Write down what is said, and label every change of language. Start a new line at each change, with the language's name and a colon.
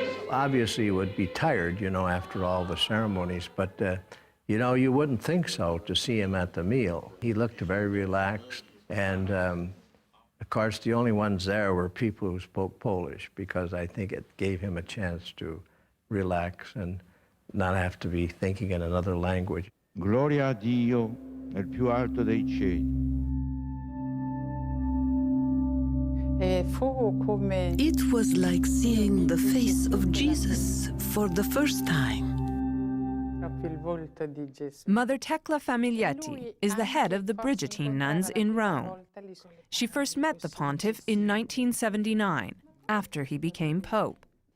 English: Obviously, you would be tired, you know, after all the ceremonies, but, you know, you wouldn't think so to see him at the meal. He looked very relaxed, and, of course, the only ones there were people who spoke Polish, because I think it gave him a chance to relax, and not have to be thinking in another language.
Italian: Gloria a Dio nel più alto dei cieli.
English: It was like seeing the face of Jesus for the first time. Mother Tecla Famiglietti is the head of the Brigittine nuns in Rome. She first met the pontiff in 1979, after he became pope.